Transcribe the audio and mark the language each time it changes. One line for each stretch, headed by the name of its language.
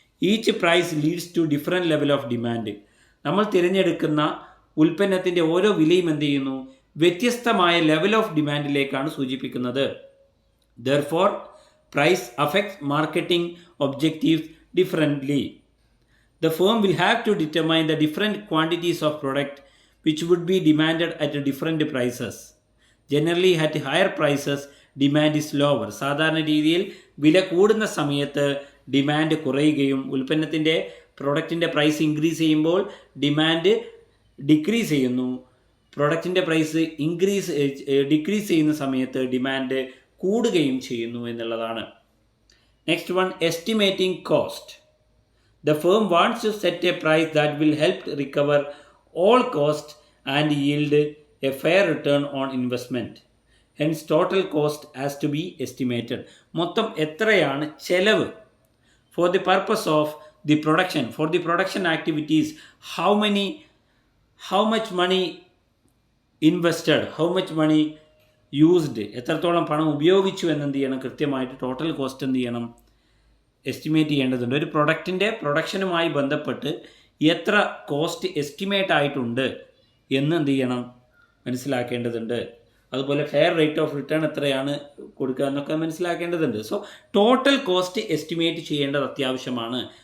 English: Each price leads to different level of demand.
Malayalam: നമ്മൾ തിരഞ്ഞെടുക്കുന്ന ഉൽപ്പന്നത്തിൻ്റെ ഓരോ വിലയും എന്ത് ചെയ്യുന്നു, വ്യത്യസ്തമായ ലെവൽ ഓഫ് ഡിമാൻഡിലേക്കാണ് സൂചിപ്പിക്കുന്നത്.
English: Therefore price affects marketing objectives differently. The firm will have to determine the different quantities of product which would be demanded at different prices. Generally at higher prices demand is lower.
Malayalam: സാധാരണ രീതിയിൽ വില കൂടുന്ന സമയത്ത് demand കുറയുകയും ഉൽപ്പന്നത്തിൻ്റെ പ്രൊഡക്റ്റിൻ്റെ price increase ചെയ്യുമ്പോൾ demand decrease ചെയ്യുന്നു. പ്രൊഡക്റ്റിൻ്റെ price decrease ചെയ്യുന്ന സമയത്ത് ഡിമാൻഡ് കൂടുകയും ചെയ്യുന്നു എന്നുള്ളതാണ്.
English: Next one, estimating cost. The firm wants to set a price that will help recover all costs and yield a fair return on investment. Hence, total cost has to be estimated.
Malayalam: മൊത്തം എത്രയാണ് ചെലവ്
English: for the purpose of the production, for the production activities, how much money invested, how much money used,
Malayalam: എത്രത്തോളം പണം ഉപയോഗിച്ചു എന്നെന്ത് ചെയ്യണം, കൃത്യമായിട്ട് total cost എന്ത് ചെയ്യണം, എസ്റ്റിമേറ്റ് ചെയ്യേണ്ടതുണ്ട്. ഒരു പ്രൊഡക്റ്റിൻ്റെ പ്രൊഡക്ഷനുമായി ബന്ധപ്പെട്ട് എത്ര കോസ്റ്റ് എസ്റ്റിമേറ്റ് ആയിട്ടുണ്ട് എന്ന് എന്ത് ചെയ്യണം, മനസ്സിലാക്കേണ്ടതുണ്ട്. അതുപോലെ ഫെയർ റേറ്റ് ഓഫ് റിട്ടേൺ എത്രയാണ് കൊടുക്കുക എന്നൊക്കെ മനസ്സിലാക്കേണ്ടതുണ്ട്. സോ ടോട്ടൽ കോസ്റ്റ് എസ്റ്റിമേറ്റ് ചെയ്യേണ്ടത് അത്യാവശ്യമാണ്.